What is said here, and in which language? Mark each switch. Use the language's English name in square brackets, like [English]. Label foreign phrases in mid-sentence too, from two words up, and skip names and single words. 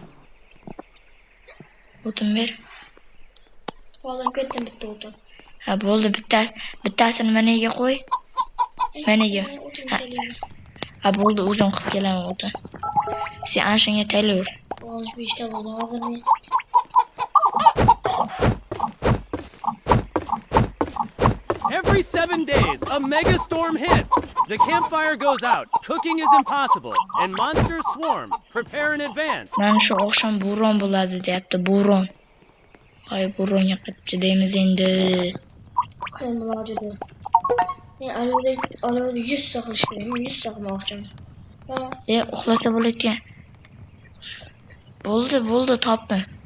[Uzbek] O'tin ber. Qoldim ketdim bitta o'tin. Ha, bo'ldi, bittasini menga qo'y. Menga. Ha, bo'ldi, o'zim qilib kelaman o'tin. Sen ana shunga tayyor. 65 ta bo'ldi hozir men. [English] Every 7 days, a mega storm hits. The campfire goes out. Cooking is impossible, and monsters swarm. Prepare in advance. [Uzbek] Mana shu oqshom bo'ron bo'ladi deyapti, bo'ron. Ay, bo'ronga qatib chidaymiz endi. Qilin ilojida. Men alohida 100 saqlash kerak. 100 saqlamoqchim. Uxlasa bo'layotgan. Bo'ldi, topdim.